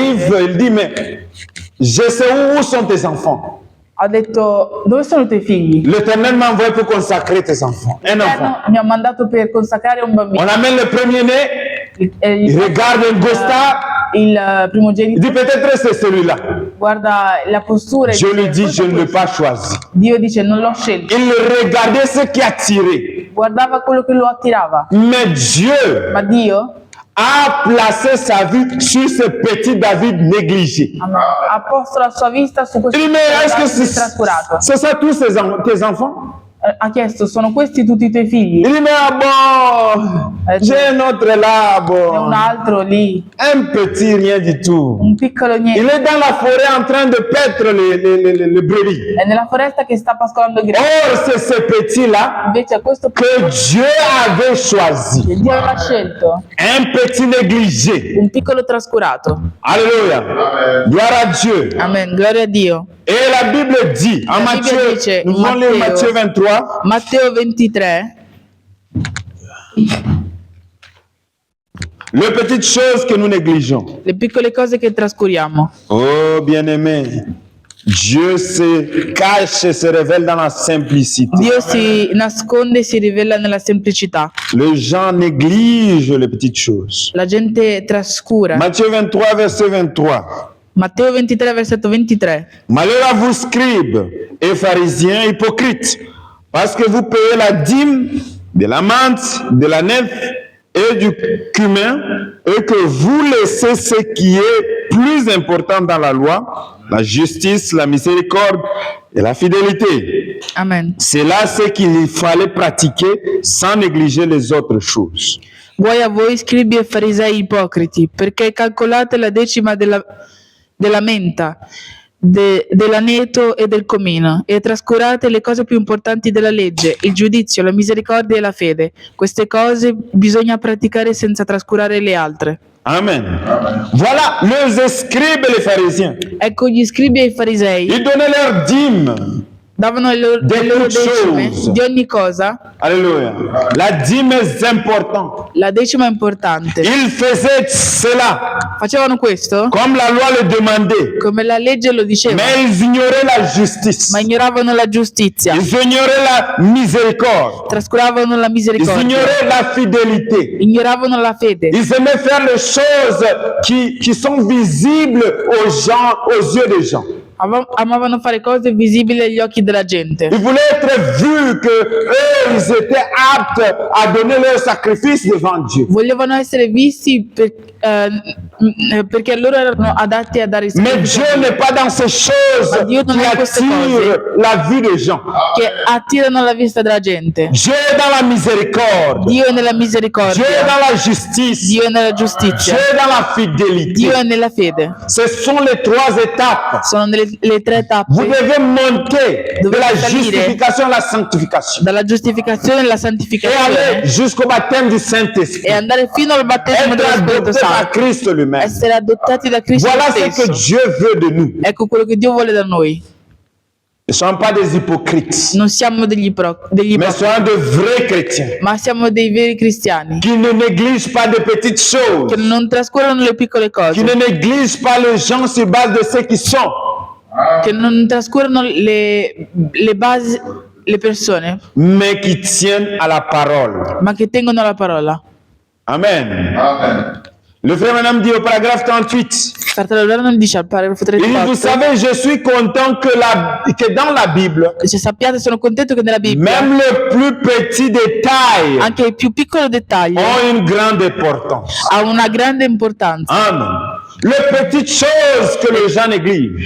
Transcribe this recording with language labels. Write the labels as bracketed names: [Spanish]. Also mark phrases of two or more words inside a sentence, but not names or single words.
[French] arrive, il dit, mais je sais où sont tes enfants. [Italian] ha detto: dove sono i tuoi figli? [French] L'Éternel m'a envoyé pour consacrer tes enfants. Un enfant. [Italian] Mi ha mandato per consacrare un bambino. [French] On amène le premier-né, il regarde un gostar, il il [Italian] primogenito, [French] dit peut-être c'est celui-là. [Italian] guarda la postura e [French] Je lui [Italian] dice, [French] dis, [Italian] "Forse [French] je ne l'ai [Italian] questo". [French] pas choisi. [Italian] Dio dice: non l'ho scelto. [French] Il regardait ce qui attirait. [Italian] Guardava quello che lo attirava. [French] Mais Dieu [Italian] Ma Dio [French] a placé sa vue sur ce petit David négligé. [Italian] ha posto la sua vista su questo [French] Il dit, mais est-ce que [Italian] Davide trascurato. [French] c'est ça tous tes enfants? [Italian] Ha chiesto: sono questi tutti i tuoi figli? [French] Il dit, mais ah bon, j'ai un autre là, [Italian] E un [French] bon, [Italian] altro lì, [French] un petit rien du tout. [Italian] un piccolo [French] Il [Italian] niente. [French] est dans la forêt en train de paître les brebis. [Italian] È nella foresta che sta pascolando il gregge. [French] Or, c'est ce petit-là [Italian] Invece a questo [French] que Dieu avait choisi. [Italian] che Dio aveva scelto, [French] Un petit négligé. [Italian] un piccolo trascurato. [French] Alléluia. Gloire à Dieu. [Italian] Amen, gloria a Dio. [French] Et la Bible dit, en La Bible Matthieu, [Italian] dice, [French] nous allons lire Matthieu 23, [Italian] Matteo 23, [French] les petites choses que nous négligeons. [Italian] le piccole cose che trascuriamo. [French] Oh, bien-aimé, Dieu se cache et se révèle dans la simplicité. [Italian] Dio si nasconde e si rivela nella semplicità. [French] Les gens négligent les petites choses. [Italian] La gente trascura. [French] Matthieu 23, verset 23. [Italian] Matteo 23, versetto 23. [French] Malheur à vous, scribes et pharisiens hypocrites, parce que vous payez la dîme de la menthe, de la nef et du cumin, et que vous laissez ce qui est plus important dans la loi, la justice, la miséricorde et la fidélité. Amen. C'est là ce qu'il fallait pratiquer sans négliger les autres choses. [Italian] Guai a voi, scribi e farisei ipocriti, perché calcolate la decima della menta, dell'aneto e del comino, e trascurate le cose più importanti della legge, il giudizio, la misericordia e la fede. Queste cose bisogna praticare senza trascurare le altre. Amen. [French] Voilà les scribes et les pharisiens. [Italian] Ecco gli scribi e i farisei [French] Ils donnaient leur dîme. [Italian] davano le loro decime di ogni cosa. [French] Alléluia. La dîme est importante. [Italian] La decima è importante. [French] Ils faisaient cela [Italian] Facevano questo [French] comme la loi le demandait. [Italian] come la legge lo diceva, [French] Mais ils ignoraient la justice. [Italian] ma ignoravano la giustizia, [French] Ils ignoraient la miséricorde. [Italian] trascuravano la [French] Ils [Italian] misericordia, [French] ignoraient la fidélité. [Italian] ignoravano la fede. [French] Ils aimaient faire les choses qui sont visibles aux gens, aux yeux des gens. [Italian] Amavano fare cose visibili agli occhi della gente. [French] Ils voulaient être vus que eux, ils étaient aptes à donner leur sacrifice devant Dieu. [Italian] Volevano essere visti perché loro erano adatti a dare il [French] Mais [Italian] sacrificio, [French] Dieu n'est pas dans ces choses [Italian] Ma Dio non [French] qui [Italian] è queste [French] attirent la vue des gens. [Italian] che attirano la vista della gente. [French] Dieu est dans la miséricorde. [Italian] Dio è nella [French] Dieu [Italian] misericordia, [French] est dans la justice. [Italian] Dio è nella [French] Dieu [Italian] giustizia, [French] est dans la fidélité. [Italian] Dio è nella fede. [French] Ce sont les trois étapes. [Italian] Sono le tre [French] Vous [Italian] tappe [French] devez monter de [Italian] Dovete [French] la [Italian] salire. [French] justification à la sanctification [Italian] dalla giustificazione alla [French] et [Italian] santificazione [French] aller jusqu'au baptême du [Italian] e [French] Saint-Esprit. [Italian] andare fino al battesimo [French] Être [Italian] dello Spirito [French] adopté par [Italian] Santo, [French] Christ lui-même. [Italian] essere adottati da Cristo [French] Voilà ce que [Italian] stesso. [French] Dieu veut de nous. [Italian] Ecco quello che Dio vuole da noi. [French] Ne sommes pas des hypocrites, [Italian] Non siamo degli [French] mais [Italian] ipocriti, [French] soyons de vrais chrétiens [Italian] ma siamo dei veri cristiani [French] qui ne négligent pas de petites choses, [Italian] che non trascurano le piccole [French] qui [Italian] cose, [French] ne négligent pas les gens sur base de ce qu'ils sont, [Italian] che non trascurano le basi, le persone, [French] mais qui tiennent à la parole. [Italian] ma che tengono la parola. [French] Amen. [Italian] Amen. [French] Le frère madame dit au paragraphe 38, [Italian] Fratello Vernon dice al paragrafo [French] il dit, vous [Italian] 38, [French] savez, je suis content que dans la Bible, [Italian] dice, sappiate, sono contento che nella Bibbia [French] même les plus petits détails [Italian] anche i più piccoli dettagli [French] ont une grande importance. [Italian] ha una grande importanza. [French] Amen. Les petites choses que les gens négligent